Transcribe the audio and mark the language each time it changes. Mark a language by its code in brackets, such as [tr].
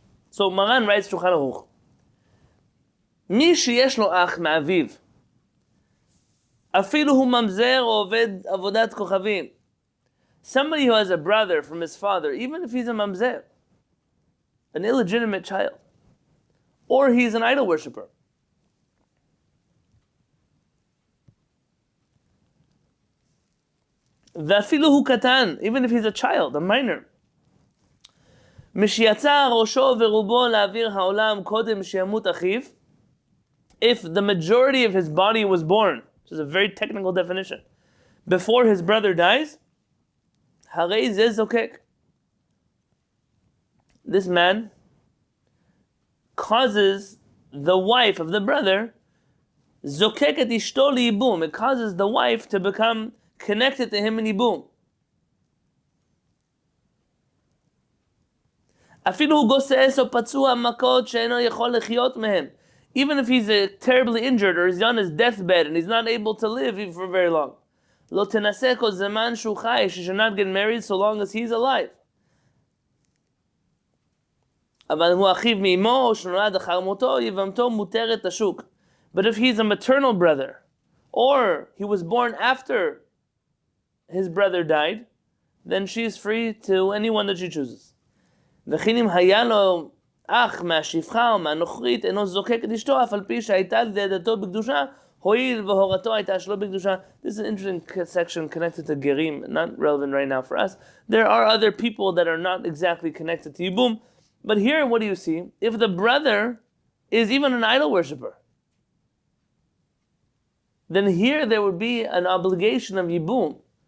[en] So Maran writes Shulchan Aruch, [he] מי שיש לו אח מאביו, אפילו הוא ממזר או עובד עבודת כוכבים. [en] Somebody who has a brother from his father, even if he's a mamzer, an illegitimate child, or he's an idol worshiper. [he] ואפילו הוא קטן, [en] even if he's a child, a minor. [he] משיצא ראשו ורובו לאוויר העולם קודם שימות אחיו, [en] if the majority of his body was born, which is a very technical definition, before his brother dies, [he] הרי זה זוקק. [en] This man causes the wife of the brother, [he] זוקק את אשתו לייבום. [en] It causes the wife to become connected to him in ייבום. [he] אפילו הוא גוסס או פצוע מכות שאינו יכול לחיות מהם. [en] Even if he's terribly injured or he's on his deathbed and he's not able to live even for very long. [he] לא תנסה כל זמן שהוא חי, [en] she should not get married so long as he's alive. [he] אבל הוא אחיו מאמו או שנולד אחר מותו, יבמתו מותרת השוק. [en] But if he's a maternal brother, or he was born after his brother died, then she's free to anyone that she chooses. [he] וכן אם היה לו אח מהשפחה או מהנוכרית, אינו זוקק את אשתו, אף על פי שהייתה לידתו בקדושה, הואיל והורתו הייתה שלא בקדושה. [en] This is an interesting section connected to gerim, not relevant right now for us. There are other people that are not exactly connected to Yibum, but here what do you see? If the brother is even an idol worshiper, then here there would be an obligation of Yibum.